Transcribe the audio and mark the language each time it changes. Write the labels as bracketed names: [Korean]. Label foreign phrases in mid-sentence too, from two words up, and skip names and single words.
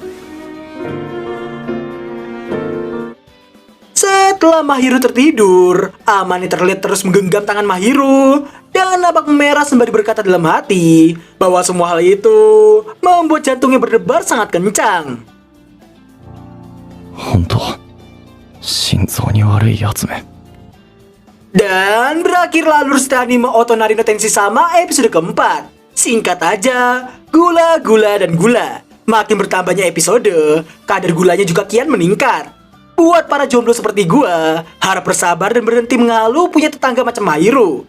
[Indonesian] Setelah Mahiru tertidur, Amane terlihat terus menggenggam tangan Mahiru dan nampak merah sembari berkata dalam hati bahwa semua hal itu membuat jantungnya berdebar sangat kencang. [Japanese] 本当心臓に悪いやつめ。 [Indonesian] Dan berakhirlah alur setelah anime Otonari no Tenshi Sama episode keempat. Singkat aja, gula, gula, dan gula. Makin bertambahnya episode, kadar gulanya juga kian meningkat. Buat para jomblo seperti gua, harap bersabar dan berhenti mengeluh punya tetangga macam Mahiru.